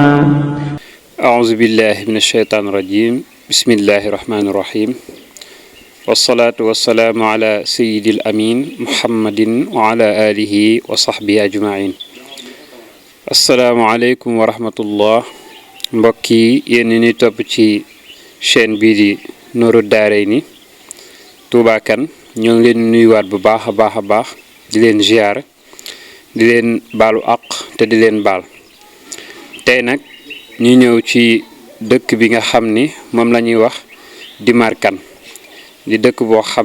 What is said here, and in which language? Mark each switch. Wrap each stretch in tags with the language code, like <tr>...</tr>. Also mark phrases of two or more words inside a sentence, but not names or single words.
<ar>أعوذ بالله من الشيطان الرجيم. بسم الله الرحمن الرحيم. والصلاة والسلام على سيد الأمين محمد وعلى آله وصحبه أجمعين. السلام عليكم ورحمة الله.</ar> <wo>mbokki yéen ñi topp ci chaîne bii di Nourou Darayni Touba Kane ñoo ngi leen nuyuwaat bu baax a baax di leen ziar di leen baalu àq te di leen baal tey nag ñu ñëw ci dëkk bi nga xam ni moom la ñuy wax Dimar Kane di dëkk boo xam</wo>